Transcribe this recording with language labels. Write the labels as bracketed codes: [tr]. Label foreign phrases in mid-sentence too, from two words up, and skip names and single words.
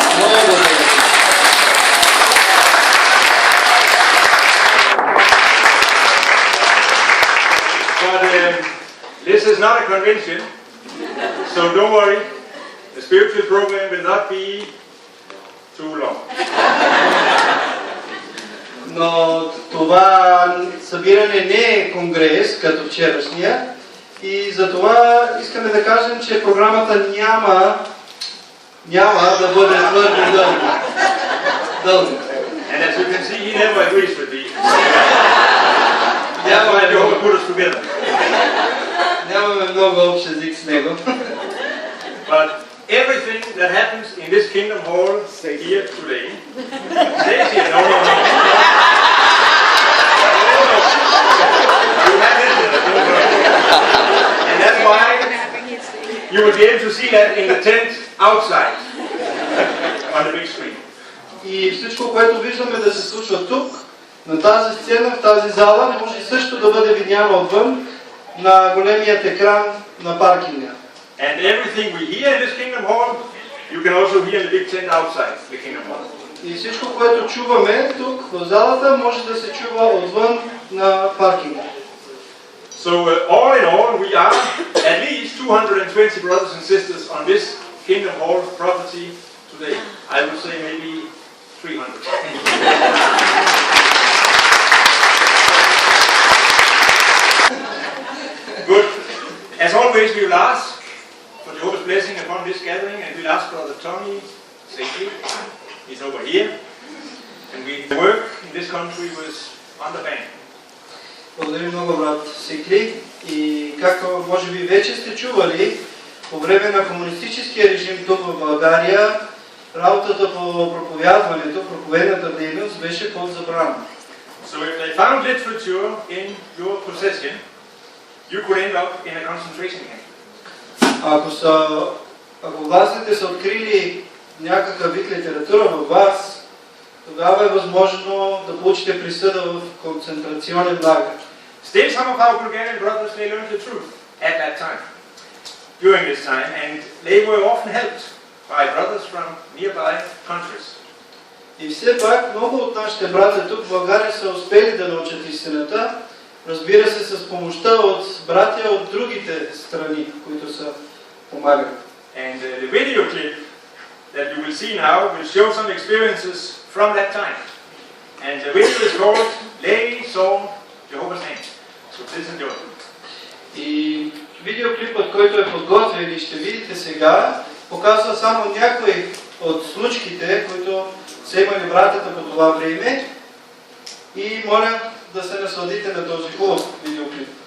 [en] But this is not a convention, so don't worry, the spiritual program will not be too long. [bg] Но това събиране не е конгрес, като вчерашния, и затова искаме да кажем, че програмата няма да бъде твърде дълга. [en] And as you can see, he never agrees with me. That's why Jehovah put us together. [bg] Нямаме много общ език с него. [en] But everything that happens in this Kingdom Hall here today stays here. No. And that's why you will be able to see that in the tent outside on the big screen. [bg] И всичко, което виждаме да се случва тук, на тази сцена, в тази зала, не може също да бъде видяно отвън на големият екран на паркинга. [en] And everything we hear in this Kingdom Hall, you can also hear in the big tent outside the Kingdom Hall. [bg] И всичко, което чуваме тук в залата, може да се чува отвън на паркинга. [en] So all in all, we are at least 220 brothers and sisters on this Kingdom Hall property today. I would say maybe 300. Good. As always, we will ask for Jehovah's blessing upon this gathering, and we'll ask Brother Tommy safely. He's over here. And we work in this country was on the bank. [bg] Благодаря много, брат Сикли. И както може би вече сте чували, по време на комунистическия режим тук в България, работата по проповядването, проповедната дейност беше под забрана. [en] So if they found literature in your possession, you could end up in a concentration camp. [bg] Ако властите са открили някакъв вид литература във вас, тогава е възможно да получите присъда в концентрационен лагер. [en] Still, some of our Bulgarian brothers, they learned the truth at that time, during this time, and they were often helped by brothers from nearby countries. [bg] И все пак много от нашите братя тук в България са успели да научат истината, разбира се, с помощта от братя от другите страни, които са помагали. [en] And the video clip that you will see now will show some experiences from that time. And the video is called They Saw Jehovah's Hand. So please enjoy. [bg] И видеоклипът, който е подготвен и ще видите сега, показва само някои от случките, които са имали братята по това време. И моля да се насладите на този хубав видеоклип.